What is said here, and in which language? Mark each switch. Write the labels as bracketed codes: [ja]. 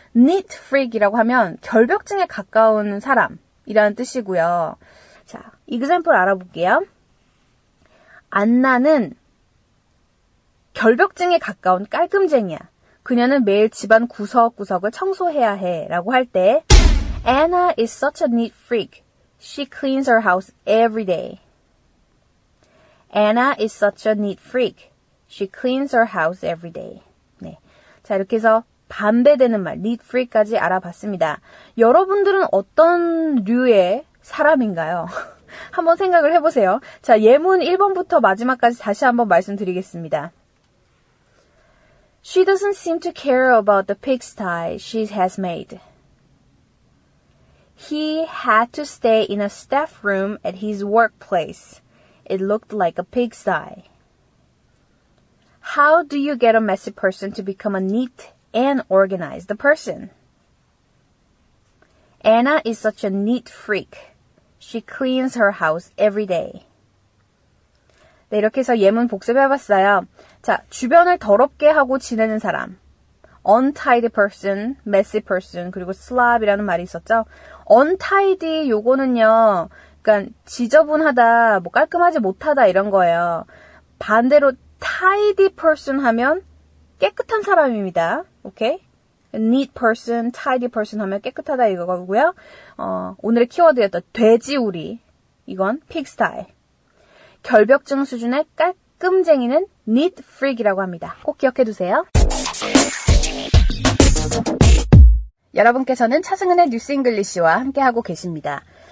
[ko] neat freak이라고 하면 결벽증에 가까운 사람이라는 뜻이고요. 자, example 알아볼게요. 안나는 결벽증에 가까운 깔끔쟁이야. 그녀는 매일 집안 구석구석을 청소해야 해 라고 할 때 [en] Anna is such a neat freak. She cleans her house every day. Anna is such a neat freak. She cleans her house every day. [ko] 네. 자, 이렇게 해서 반대되는 말, neat freak까지 알아봤습니다. 여러분들은 어떤 류의 사람인가요? 한번 생각을 해보세요. 자, 예문 1번부터 마지막까지 다시 한번 말씀드리겠습니다. [en] She doesn't seem to care about the pigsty she has made. He had to stay in a staff room at his workplace. It looked like a pigsty. How do you get a messy person to become a neat and organized person? Anna is such a neat freak. She cleans her house every day. [ko] 네, 이렇게 해서 예문 복습해봤어요. 자, 주변을 더럽게 하고 지내는 사람. untidy person, messy person, 그리고 slob이라는 말이 있었죠. untidy 요거는요, 그러니까 지저분하다, 뭐 깔끔하지 못하다 이런 거예요. 반대로 tidy person 하면 깨끗한 사람입니다. 오케이? neat person, tidy person 하면 깨끗하다 이거고요. 오늘의 키워드였던 돼지우리, 이건 pigsty. 결벽증 수준의 깔끔쟁이는 neat freak이라고 합니다. 꼭 기억해두세요. 여러분께서는 차승은의 뉴스잉글리시와 함께하고 계십니다.